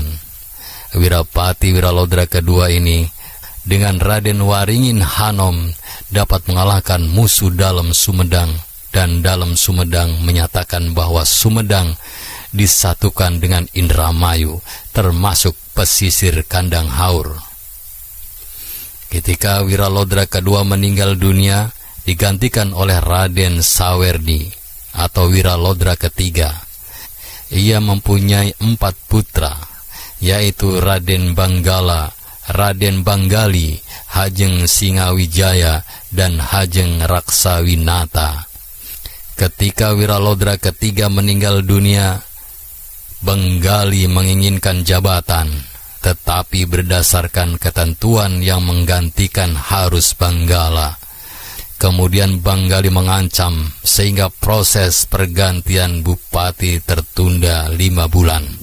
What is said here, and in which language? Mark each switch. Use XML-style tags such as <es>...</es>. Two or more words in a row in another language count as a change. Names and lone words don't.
<id>Wirapati Wiralodra kedua ini dengan Raden Waringin Hanom dapat mengalahkan musuh Dalem Sumedang, dan Dalem Sumedang menyatakan bahwa Sumedang disatukan dengan Indramayu, termasuk pesisir Kandang Haur. Ketika Wiralodra kedua meninggal dunia, digantikan oleh Raden Sawerdi atau Wiralodra ketiga. Ia mempunyai 4 putra, yaitu Raden Banggala, Raden Banggali, Hajeng Singawijaya, dan Hajeng Raksawinata. Ketika Wiralodra ketiga meninggal dunia, Banggali menginginkan jabatan, tetapi berdasarkan ketentuan yang menggantikan harus Banggala. Kemudian Banggali mengancam sehingga proses pergantian bupati tertunda 5 bulan.</id>